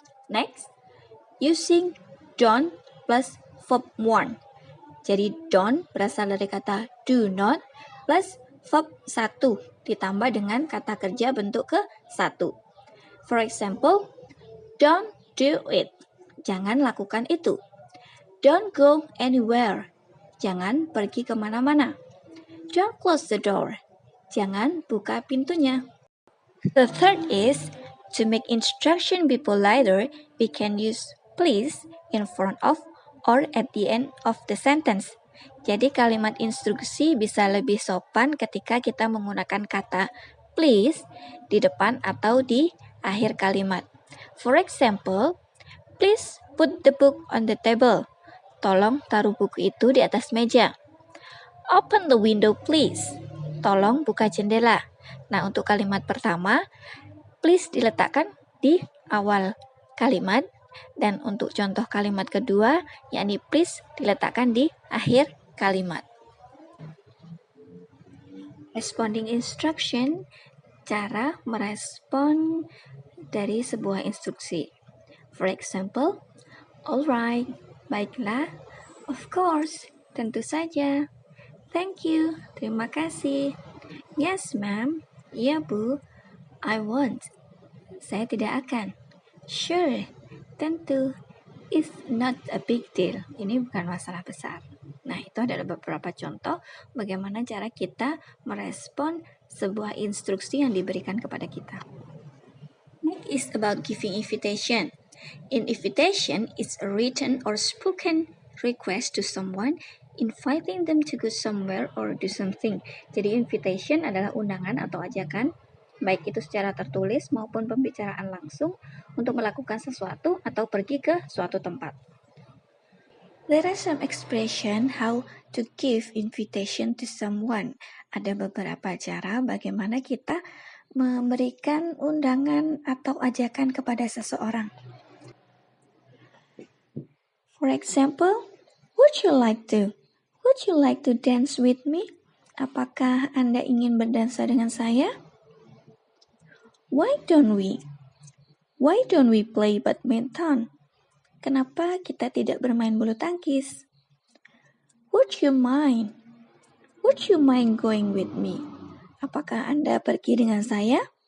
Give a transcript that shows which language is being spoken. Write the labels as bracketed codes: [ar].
[en] Next, using don't plus verb one. [id] Jadi don't berasal dari kata do not plus verb 1 ditambah dengan kata kerja bentuk ke-1. [en] For example, don't do it. [id] Jangan lakukan itu. [en] Don't go anywhere. [id] Jangan pergi kemana-mana. [en] Don't close the door. [id] Jangan buka pintunya. [en] The third is, to make instruction be politer, we can use please in front of or at the end of the sentence. [id] Jadi kalimat instruksi bisa lebih sopan ketika kita menggunakan kata please di depan atau di akhir kalimat. [en] For example, please put the book on the table. [id] Tolong taruh buku itu di atas meja. [en] Open the window please. [id] Tolong buka jendela. Nah, untuk kalimat pertama, please diletakkan di awal kalimat. Dan untuk contoh kalimat kedua, yakni please diletakkan di akhir kalimat. [en] Responding instruction, [id] cara merespon dari sebuah instruksi. [en] For example, alright, [id] baiklah, [en] of course, [id] tentu saja. [en] Thank you, [id] terima kasih. [en] Yes, ma'am. [id] Iya, Bu. [en] I won't. [id] Saya tidak akan. [en] Sure, [id] tentu. [en] It's not a big deal. [id] Ini bukan masalah besar. Nah, itu adalah beberapa contoh bagaimana cara kita merespon sebuah instruksi yang diberikan kepada kita. [en] Next is about giving invitation. An invitation is a written or spoken request to someone inviting them to go somewhere or do something. [id] Jadi invitation adalah undangan atau ajakan, baik itu secara tertulis maupun pembicaraan langsung untuk melakukan sesuatu atau pergi ke suatu tempat. [en] There are some expression how to give invitation to someone. [id] Ada beberapa cara bagaimana kita memberikan undangan atau ajakan kepada seseorang. [en] For example, would you like to dance with me? [id] Apakah Anda ingin berdansa dengan saya? [en] Why don't we play badminton? [id] Kenapa kita tidak bermain bulu tangkis? [en] Would you mind going with me? [id] Apakah Anda pergi dengan saya?